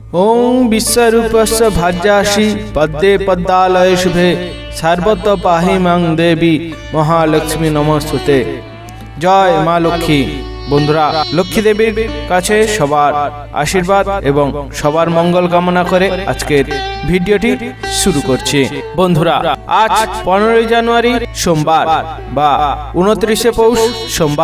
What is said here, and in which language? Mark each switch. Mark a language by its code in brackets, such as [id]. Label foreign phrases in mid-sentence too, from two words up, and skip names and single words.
[sa] ओं विश्वरूपस्य भाज्यासि पद्मे पद्मालये शुभे सर्वत्र पाहि मां देवी महालक्ष्मी नमस्तुते। [bn] জয় মা লক্ষ্মী। বন্ধুরা, লক্ষ্মী দেবীর কাছে সবার আশীর্বাদ এবং সবার মঙ্গল কামনা করে আজকের ভিডিওটি শুরু করছি। বন্ধুরা, আজ 15 জানুয়ারি সোমবার বা 29শে পৌষ সোমবার।